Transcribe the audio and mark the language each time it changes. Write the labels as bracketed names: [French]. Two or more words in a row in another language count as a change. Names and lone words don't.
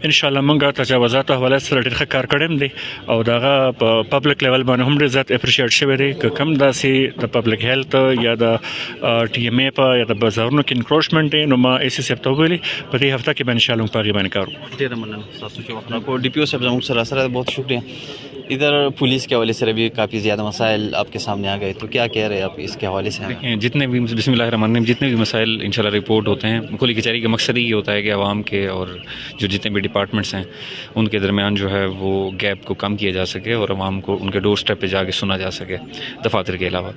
[Pashto] انشاءالله موږ تجاوزاتو حواله سره ډېر ښه کار کړی دی او د هغه په پبلک لیول باندې هم ډېر زیات اپریشیټ شوی دی. که کوم داسې د پبلک هیلث یا د ټي ایم ای په یا د بازارونو کې انکروچمنټ دی نو ما ای سی صاحب ته وویلي په دې هفته کې به انشاءالله موږ په هغې باندې کار وکړو. ډېره مننه تاسو چې وخت راکړو. [Urdu] ڈی پی او صاحب جمک سراسر بہت شکریہ۔ ادھر پولیس کے حوالے سے بھی کافی زیادہ مسائل آپ کے سامنے آ گئے تو کیا کہہ رہے ہیں آپ اس کے حوالے سے? جتنے بھی بسم اللہ الرحمن الرحیم جتنے بھی مسائل انشاءاللہ رپورٹ ہوتے ہیں کلی کچہری کا مقصد ہی ہوتا ہے کہ عوام کے اور جو جتنے بھی ڈیپارٹمنٹس ہیں ان کے درمیان جو ہے وہ گیپ کو کم کیا جا سکے اور عوام کو ان کے [English] door step [Urdu] پہ جا کے سنا جا سکے دفاتر کے علاوہ.